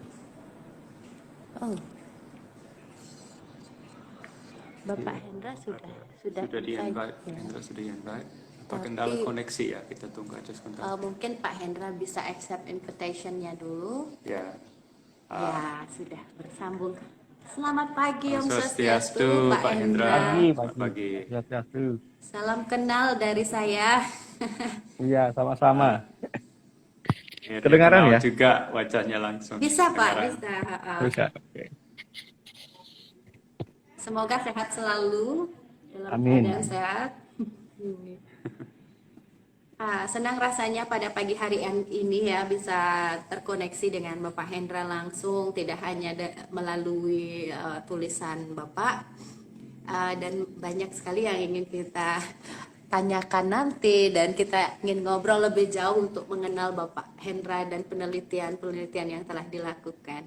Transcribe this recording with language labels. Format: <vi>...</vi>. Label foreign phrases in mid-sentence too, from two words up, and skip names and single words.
<id>Bapak Hendra sudah di invite. ya. Hendra sudah di invite. Apa kendala koneksi ya? Kita tunggu aja sebentar. Mungkin Pak Hendra bisa</id> <en>accept invitation-</en> <id>nya dulu. Ya. Ya, sudah bersambung. Selamat pagi Om</id> <ban>Om Swastiastu,</ban> <id>Swastiastu, Pak Pak Hendra. Hendra. Pagi, Selamat pagi. pagi. Swastiastu. Salam kenal dari saya. Iya, sama-sama. Akhirnya Kedengaran kenal ya? juga wajahnya langsung. Bisa Pak, Kedengaran. bisa. Bisa. Oke. Semoga sehat selalu, dalam Amin. keadaan sehat. Senang rasanya pada pagi hari ini ya bisa terkoneksi dengan Bapak Hendra langsung, tidak hanya melalui tulisan Bapak, dan banyak sekali yang ingin kita tanyakan nanti, dan kita ingin ngobrol lebih jauh untuk mengenal Bapak Hendra dan penelitian-penelitian yang telah dilakukan.</id>